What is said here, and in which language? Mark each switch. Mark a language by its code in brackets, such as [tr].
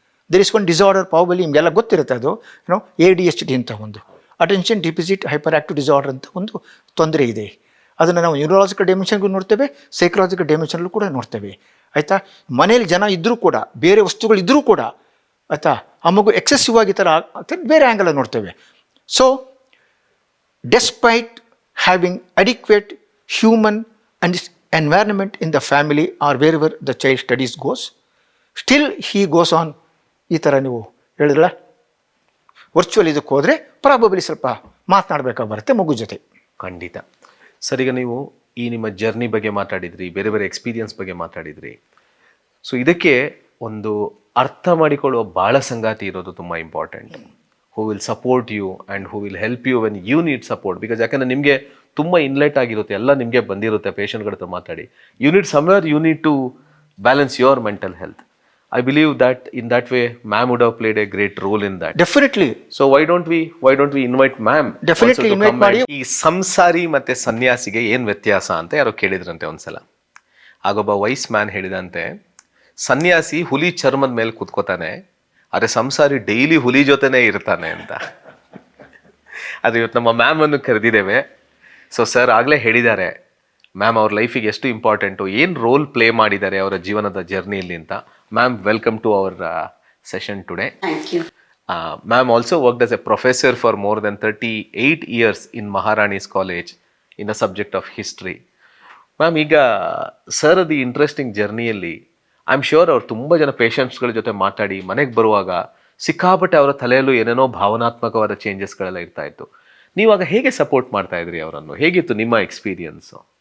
[en] there is one disorder, [kn] probably ನಿಮಗೆಲ್ಲ ಗೊತ್ತಿರುತ್ತೆ, ಅದು ಏನೋ ADHD ಅಂತ ಒಂದು attention deficit hyper active disorder ಅಂತ ಒಂದು ತೊಂದರೆ ಇದೆ. ಅದನ್ನು ನಾವು ನ್ಯೂರಲಾಜಿಕಲ್ ಡೈಮೆನ್ಷನ್ಗೂ ನೋಡ್ತೇವೆ, ಸೈಕಲಾಜಿಕಲ್ ಡೈಮೆನ್ಷನ್ಗೂ ಕೂಡ ನೋಡ್ತೇವೆ, ಆಯಿತಾ. ಮನೇಲಿ ಜನ ಇದ್ದರೂ ಕೂಡ, ಬೇರೆ ವಸ್ತುಗಳಿದ್ದರೂ ಕೂಡ, ಆಯಿತಾ, ಆ ಮಗು ಎಕ್ಸೆಸಿವ್ ಆಗಿ ಥರ ಬೇರೆ ಆ್ಯಂಗಲಲ್ಲಿ ನೋಡ್ತೇವೆ. [en] So despite having adequate human and environment in the family or wherever the child studies goes, still he goes on. [kn] ಈ ಥರ ನೀವು ಹೇಳಿದ್ರಲ್ಲ, ವರ್ಚುವಲ್ ಇದಕ್ಕೆ ಹೋದರೆ ಪ್ರಾಬಬ್ಲಿ ಸ್ವಲ್ಪ ಮಾತನಾಡಬೇಕಾಗಿ ಬರುತ್ತೆ ಮಗು ಜೊತೆ. ಖಂಡಿತ ಸರ್. ಈಗ ನೀವು ಈ ನಿಮ್ಮ ಜರ್ನಿ ಬಗ್ಗೆ ಮಾತಾಡಿದ್ರಿ, ಬೇರೆ ಬೇರೆ ಎಕ್ಸ್ಪೀರಿಯನ್ಸ್ ಬಗ್ಗೆ ಮಾತಾಡಿದ್ರಿ. ಸೊ ಇದಕ್ಕೆ ಒಂದು ಅರ್ಥ ಮಾಡಿಕೊಳ್ಳುವ ಭಾಳ ಸಂಗಾತಿ ಇರೋದು ತುಂಬ important. [en] Who will support you and who will help you when you need support. [kn] Because ಯಾಕಂದರೆ ನಿಮಗೆ ತುಂಬ ಇನ್ಲೆಟ್ ಆಗಿರುತ್ತೆ, ಎಲ್ಲ ನಿಮಗೆ ಬಂದಿರುತ್ತೆ ಪೇಷಂಟ್ಗಳ ಹತ್ರ ಮಾತಾಡಿ. [en] You need somewhere, you need to balance your mental health. I believe that in that way ma'am would have played a great role in that. Definitely. So why don't we invite ma'am? Definitely invite ಮಾಡಿ. [kn] ಈ ಸಂಸಾರಿ ಮತ್ತೆ ಸನ್ಯಾಸಿಗೆ ಏನು ವ್ಯತ್ಯಾಸ ಅಂತ ಯಾರೋ ಕೇಳಿದ್ರಂತೆ ಒಂದ್ಸಲ. ಆಗೊಬ್ಬ ವೈಸ್ ಮ್ಯಾನ್ ಹೇಳಿದಂತೆ, ಸನ್ಯಾಸಿ ಹುಲಿ ಚರ್ಮದ ಮೇಲೆ ಕೂತ್ಕೋತಾನೆ, ಆದರೆ ಸಂಸಾರಿ ಡೈಲಿ ಹುಲಿ ಜೊತೆನೇ ಇರ್ತಾನೆ ಅಂತ. ಅದು ಇವತ್ತು ನಮ್ಮ ಮ್ಯಾಮ್ ಅನ್ನು ಕರೆದಿದ್ದೇವೆ. ಸೊ ಸರ್ ಆಗಲೇ ಹೇಳಿದ್ದಾರೆ ಮ್ಯಾಮ್ ಅವ್ರ ಲೈಫಿಗೆ ಎಷ್ಟು ಇಂಪಾರ್ಟೆಂಟು, ಏನು ರೋಲ್ ಪ್ಲೇ ಮಾಡಿದ್ದಾರೆ ಅವರ ಜೀವನದ ಜರ್ನಿಯಲ್ಲಿ ಅಂತ. [en] Ma'am, welcome to our session today. Thank you. Ma'am also worked as a professor for more than 38 years in Maharani's College in the subject of history. [kn] Ma'am, ಈಗ sir ಅದು interesting ಜರ್ನಿಯಲ್ಲಿ [en] I am sure [kn] ಅವ್ರು ತುಂಬ ಜನ ಪೇಷಂಟ್ಸ್ಗಳ ಜೊತೆ ಮಾತಾಡಿ ಮನೆಗೆ ಬರುವಾಗ ಸಿಕ್ಕಾಪಟ್ಟೆ ಅವರ ತಲೆಯಲ್ಲೂ ಏನೇನೋ ಭಾವನಾತ್ಮಕವಾದ ಚೇಂಜಸ್ಗಳೆಲ್ಲ ಇರ್ತಾ ಇತ್ತು. ನೀವಾಗ ಹೇಗೆ ಸಪೋರ್ಟ್ ಮಾಡ್ತಾ ಇದ್ರಿ ಅವರನ್ನು? ಹೇಗಿತ್ತು ನಿಮ್ಮ ಎಕ್ಸ್ಪೀರಿಯನ್ಸು?